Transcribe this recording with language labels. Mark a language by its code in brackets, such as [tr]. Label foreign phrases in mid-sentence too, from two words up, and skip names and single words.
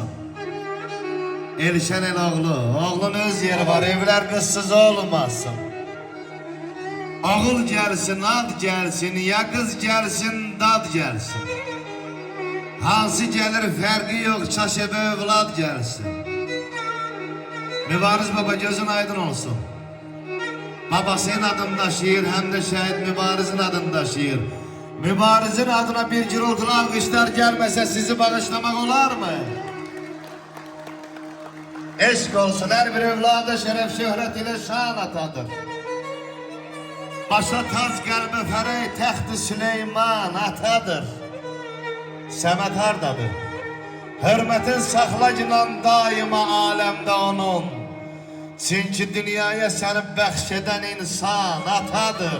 [az] Elşən Eloğlu, oğlun öz yeri var, evlər qızsız olmasın. Oğul gəlsin, ad gəlsin, ya qız gəlsin, dad gəlsin. Hansı gəlir fərqi yox, çaş evə övlad gəlsin. Mübariz baba gözün aydın olsun. [tr] Baba senin adın daşıyır, hem de şehit Mübariz'in adını daşıyır. Mübariz'in adına bir gürültülü alkışlar gelmese sizi bağışlamak olar mı? [az] Eşk olsun, her bir evladı şeref şöhret ile şan atadır. Başa taz qəlbə fərey təxti Süleyman atadır. Səməd hardadır? Hürmətin saxla günan daima aləmdə onun. Çünki dünyaya səni bəxş edən insan atadır.